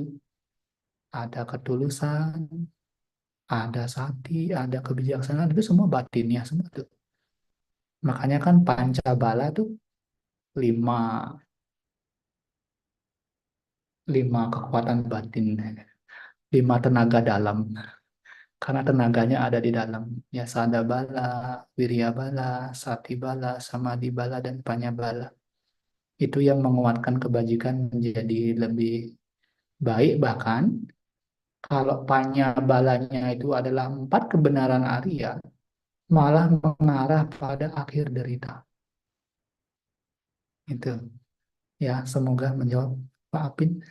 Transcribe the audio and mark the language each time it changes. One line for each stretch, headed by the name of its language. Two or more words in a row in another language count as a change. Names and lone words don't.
Indonesian: Ada ketulusan, ada sati, ada kebijaksanaan. Itu semua batinnya semua tuh. Makanya kan Pancabala tuh lima, lima kekuatan batin, lima tenaga dalam. Karena tenaganya ada di dalam.
Pali: Ya sada bala, wirya bala, sati bala, samadhi bala, dan panya bala.
Indonesian: Itu yang menguatkan kebajikan menjadi lebih baik. Bahkan kalau
Pali: panya balanya
Indonesian: itu adalah empat kebenaran Arya, malah mengarah pada akhir derita. Itu ya, semoga menjawab Pak Apin.